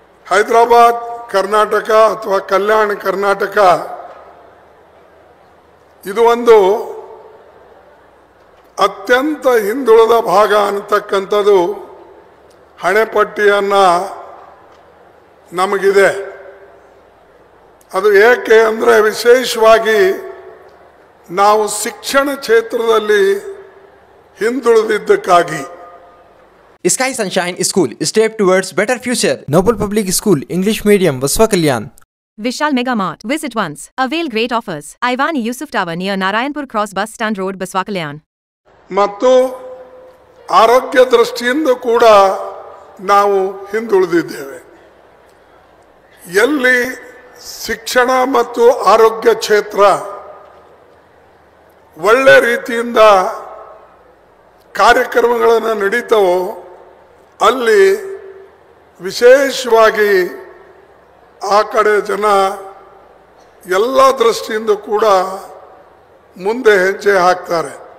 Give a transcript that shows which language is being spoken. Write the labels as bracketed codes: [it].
[kn] ಹೈದರಾಬಾದ್ ಕರ್ನಾಟಕ ಅಥವಾ ಕಲ್ಯಾಣ ಕರ್ನಾಟಕ ಇದು ಒಂದು ಅತ್ಯಂತ ಹಿಂದುಳಿದ ಭಾಗ ಅನ್ನತಕ್ಕಂಥದ್ದು ಹಣೆಪಟ್ಟಿಯನ್ನು ನಮಗಿದೆ. ಅದು ಏಕೆ ಅಂದರೆ ವಿಶೇಷವಾಗಿ ನಾವು ಶಿಕ್ಷಣ ಕ್ಷೇತ್ರದಲ್ಲಿ ಹಿಂದುಳಿದಿದ್ದಕ್ಕಾಗಿ. [en] Sky Sunshine School, step towards better future. Noble Public School, English Medium, Vaswa Kalyan. Vishal Mega Mart. Visit once. Avail great offers. Ivani Yusuf Tower near Narayanpur Cross Bus Stand Road, Baswa Kalyan. [kn] ಮತ್ತು ಆರೋಗ್ಯ ದೃಷ್ಟಿಯಿಂದ ಕೂಡ ನಾವು ಹಿಂದುಳಿದಿದ್ದೇವೆ. ಎಲ್ಲಿ ಶಿಕ್ಷಣ ಮತ್ತು ಆರೋಗ್ಯ ಕ್ಷೇತ್ರ ಒಳ್ಳೆ ರೀತಿಯಿಂದ ಕಾರ್ಯಕ್ರಮಗಳನ್ನು ನಡೀತಾವೋ ಅಲ್ಲಿ ವಿಶೇಷವಾಗಿ ಆ ಕಡೆ ಜನ ಎಲ್ಲ ದೃಷ್ಟಿಯಿಂದ ಕೂಡ ಮುಂದೆ ಹೆಜ್ಜೆ ಹಾಕ್ತಾರೆ.